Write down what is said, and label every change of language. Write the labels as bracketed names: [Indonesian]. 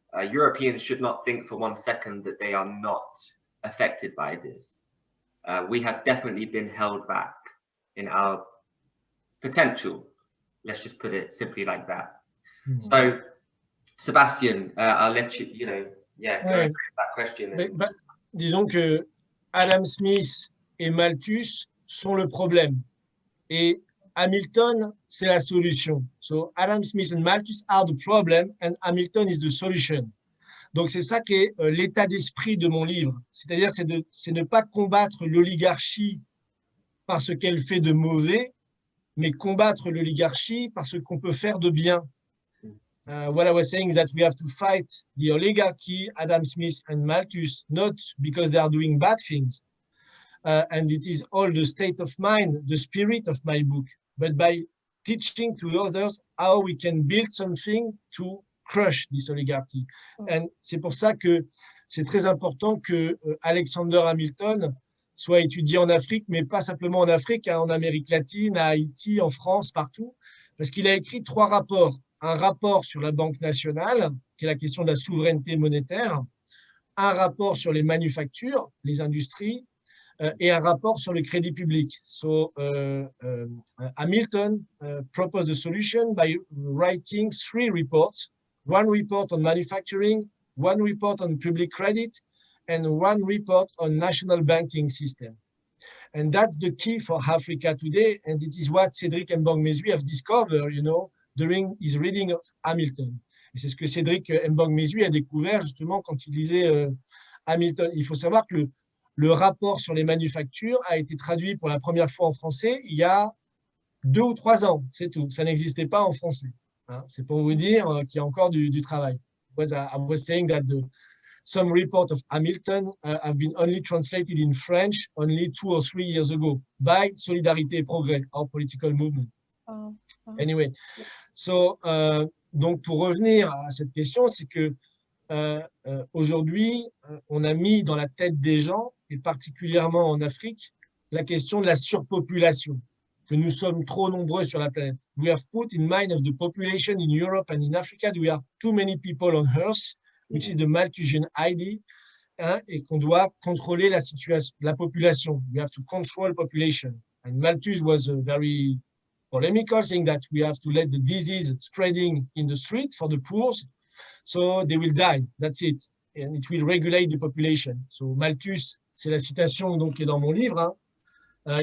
[English] Europeans should not think for 1 second that they are not affected by this. We have definitely been held back in our potential. Let's just put it simply like that. So, Sebastien, I'll let you, go into that question. [French] Disons que Adam Smith et Malthus sont le problème et Hamilton, c'est la solution. [English] So Adam Smith and Malthus are the problem and Hamilton is the solution. [French] Donc c'est ça qui est l'état d'esprit de mon livre. C'est-à-dire c'est ne pas combattre l'oligarchie par ce qu'elle fait de mauvais, mais combattre l'oligarchie par ce qu'on peut faire de bien. [English] What I was saying is that we have to fight the oligarchy, Adam Smith and Malthus, not because they are doing bad things. And it is all the state of mind, the spirit of my book, but by teaching to others how we can build something to crush this oligarchy. And [French] c'est pour ça que c'est très important que Alexander Hamilton soit étudié en Afrique, mais pas simplement en Afrique, en Amérique latine, à Haïti, en France, partout, parce qu'il a écrit 3 rapports. Un rapport sur la Banque nationale, qui est la question de la souveraineté monétaire, un rapport sur les manufactures, les industries, et un rapport sur le crédit public. [English] So Hamilton proposed a solution by writing 3 reports, 1 report on manufacturing, 1 report on public credit, and 1 report on national banking system. And that's the key for Africa today, and it is what Cédric Mbang-Mesui have discovered, during his reading of Hamilton. [French] Et c'est ce que Cédric Mbang-Mesui a découvert justement quand il lisait Hamilton. Il faut savoir que le rapport sur les manufactures a été traduit pour la première fois en français il y a 2 ou 3 ans, c'est tout. Ça n'existait pas en français. Hein. C'est pour vous dire qu'il y a encore du travail. [English] I was saying that some reports of Hamilton have been only translated in French only 2 or 3 years ago by Solidarité et progrès, our political movement. Anyway, so, [French] donc pour revenir à cette question, c'est que aujourd'hui, on a mis dans la tête des gens, et particulièrement en Afrique, la question de la surpopulation, que nous sommes trop nombreux sur la planète. [English] We have put in mind of the population in Europe and in Africa that we are too many people on Earth, which is the Malthusian idea, [French] hein, et qu'on doit contrôler la situation, la population. [English] We have to control population. And Malthus was very polemical, saying that we have to let the disease spreading in the street for the poor, so they will die. That's it. And it will regulate the population. So [French] Malthus, c'est la citation donc, qui est dans mon livre. Hein.